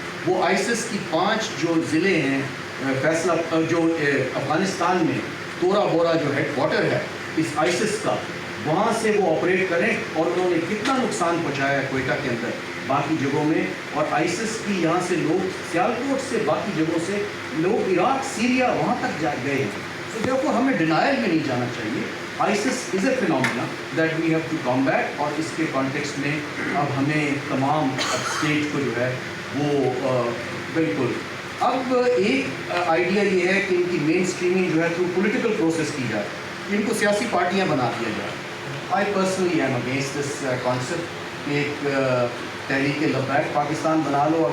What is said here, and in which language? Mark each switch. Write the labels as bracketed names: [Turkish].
[Urdu] وہ آئسس کی 5 جو ضلع ہیں فیصلہ جو افغانستان میں تورا بورا جو ہیڈ کوارٹر ہے اس آئسس کا وہاں سے وہ آپریٹ کریں اور انہوں نے کتنا نقصان پہنچایا ہے کوئٹہ کے اندر باقی جگہوں میں. اور آئسس کی یہاں سے لوگ سیالکوٹ سے باقی جگہوں سے لوگ عراق سیریا وہاں تک جا گئے ہیں. تو دیکھو ہمیں ڈینائل میں نہیں جانا چاہیے. [English] ISIS is a phenomena that we have to combat. [Urdu] اور اس کے کانٹیکسٹ میں اب ہمیں تمام اسٹیٹ کو جو ہے وہ بالکل اب ایک آئیڈیا یہ ہے کہ ان کی مین اسٹریمنگ جو ہے تھرو پولیٹیکل پروسیس کی جائے, ان کو سیاسی پارٹیاں بنا دیا جائے. [English] I personally am against this concept. [Urdu] ایک تحریک لبیک پاکستان بنا لو.